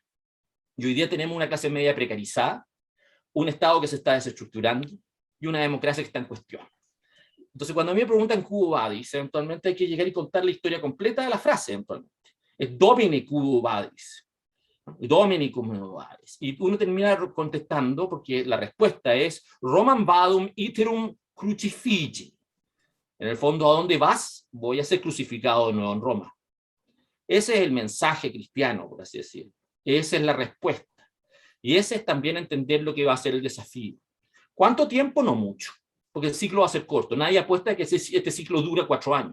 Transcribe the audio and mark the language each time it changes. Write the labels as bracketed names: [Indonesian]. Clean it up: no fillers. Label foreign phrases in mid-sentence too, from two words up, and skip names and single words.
[Spanish] Y hoy día tenemos una clase media precarizada, un Estado que se está desestructurando y una democracia que está en cuestión. Entonces, cuando a mí me preguntan [Latin] Quo Vadis, [Spanish] eventualmente hay que llegar y contar la historia completa de la frase, eventualmente. [Latin] Es Domine Quo Vadis. Domine Quo Vadis. [Spanish] Y uno termina contestando porque la respuesta es [Latin] Romam vadum iterum crucifigi. [Spanish] En el fondo, ¿a dónde vas? Voy a ser crucificado de nuevo en Roma. Ese es el mensaje cristiano, por así decirlo. Esa es la respuesta. Y ese es también entender lo que va a ser el desafío. ¿Cuánto tiempo? No mucho, porque el ciclo va a ser corto. Nadie apuesta a que este ciclo dura 4 años.